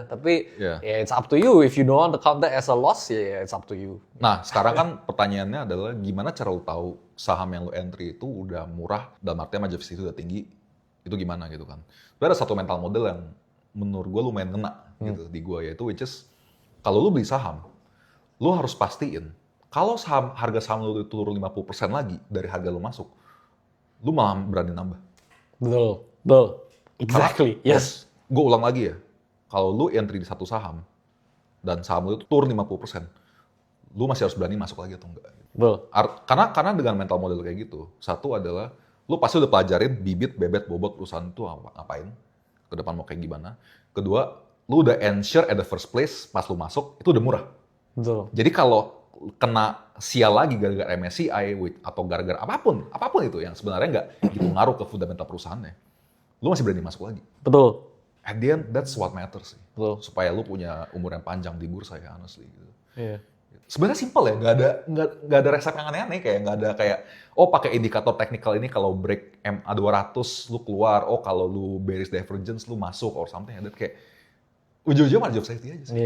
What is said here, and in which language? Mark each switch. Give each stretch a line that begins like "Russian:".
Indonesian: Tapi ya
English: it's up to you, if you don't want to count that as a loss ya it's up to you.
Indonesian: Nah sekarang kan pertanyaannya adalah gimana cara lu tahu saham yang lu entry itu udah murah dalam artian margin of safety itu udah tinggi, itu gimana gitu kan. Tapi ada satu mental model yang menurut gue lumayan kena gitu di gue, yaitu
English: which is
Indonesian: kalau lu beli saham, lu harus pastiin kalau harga saham lu itu turun 50% lagi dari harga lu masuk, lu malah berani nambah. Betul. Exactly. Karena,
English: yes.
Indonesian: Gue ulang lagi ya. Kalau lu entry di satu saham dan saham lu itu turun 50%, lu masih harus berani masuk lagi atau enggak. Betul. Karena dengan mental model kayak gitu, satu adalah lu pasti udah pelajarin bibit, bebet, bobot perusahaan itu ngapain, ke depan mau kayak gimana. Kedua, lu udah
English: ensure at the first place
Indonesian: pas lu masuk itu udah murah. Betul. Jadi kalau kena sial lagi gara-gara MSCI atau gara-gara apapun itu yang sebenarnya nggak gitu ngaruh ke fundamental perusahaannya, lu masih berani masuk lagi. Betul.
English: At the end, that's what matters sih.
Indonesian: Betul. Supaya lu punya umur yang panjang di bursa ya, honestly. Gitu. Iya. Sebenarnya simple ya, nggak ada resep yang aneh-aneh, kayak nggak ada kayak oh pakai indikator teknikal ini kalau break MA 200 lu keluar, oh kalau lu bearish divergence lu masuk
English: or something like that,
Indonesian: kayak ujung-ujungnya malah job safety aja sih.